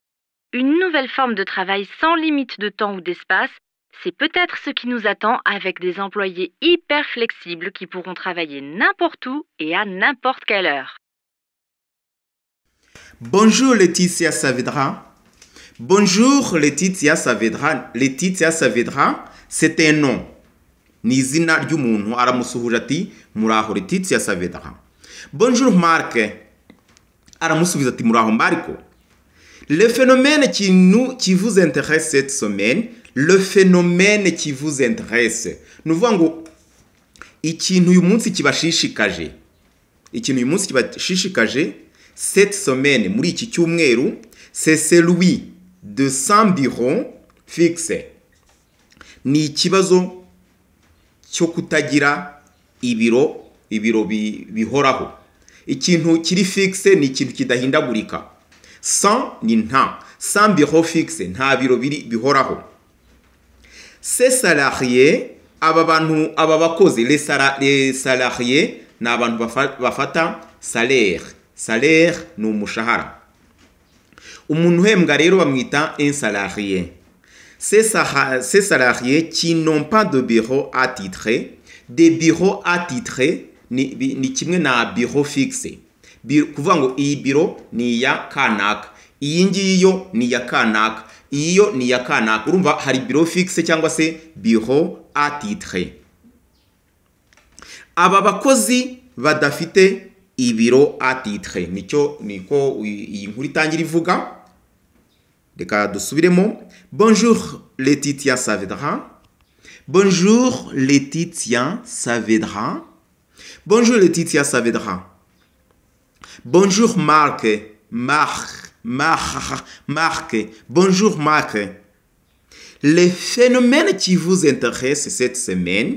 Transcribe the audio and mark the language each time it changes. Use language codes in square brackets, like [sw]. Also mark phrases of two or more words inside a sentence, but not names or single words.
[fr] Une nouvelle forme de travail sans limite de temps ou d'espace, c'est peut-être ce qui nous attend avec des employés hyper flexibles qui pourront travailler n'importe où et à n'importe quelle heure. Bonjour Laetitia Saavedra. Bonjour Laetitia Saavedra. Laetitia Saavedra, c'est un nom. [rw] Ni izina ry'umuntu aramusuhuje ati muraho Laetitia Saavedra. [fr] Bonjour Marc. [rw] Aramusubiza ati muraho Marco. [fr] Le phénomène qui vous intéresse cette semaine, le phénomène qui vous intéresse. [rw] Nuvuga ngo ikintu uyu munsi kibashishikaje. Ikintu uyu munsi kibashishikaje [fr] cette semaine [rw] muri iki cyumweru, [fr] c'est celui de 100 bureaux fixes. [rw] Ni ikibazo cyo kutagira ibiro bihoraho. Ikintu kiri fixe ni ikintu kidahindagurika. 100 ni nta. 100 [fr] bureaux fixes [rw] nta biro bihoraho. [fr] Ces salariés, [rw] aba bakozi, [fr] les salariés [rw] ni abantu bafata salaire. Salaire ni umushahara. Umuntu uhembwa rero bamwita [fr] un salarié. ces salariés qui n'ont pas de bureau attitré. Des bureaux attitrés [rw] ni kimwe na [fr] bureau fixe. [rw] Kuvuga ngo iyi biro ni ya kanaka, iyi ngiyo ni ya kanaka, iyo ni ya kanaka. Urumva hari [fr] bureau fixe [rw] cyangwa se [fr] bureau attitré. [rw] Aba bakozi badafite ibiro attitré, niko iyi nkuru itangira ivuga. Reka dusubiremo. [fr] Bonjour Laetitia Saavedra. Bonjour Laetitia Saavedra. Bonjour Laetitia Saavedra. Bonjour Marc. Marc. Bonjour Marc. Les phénomènes qui vous intéressent cette semaine.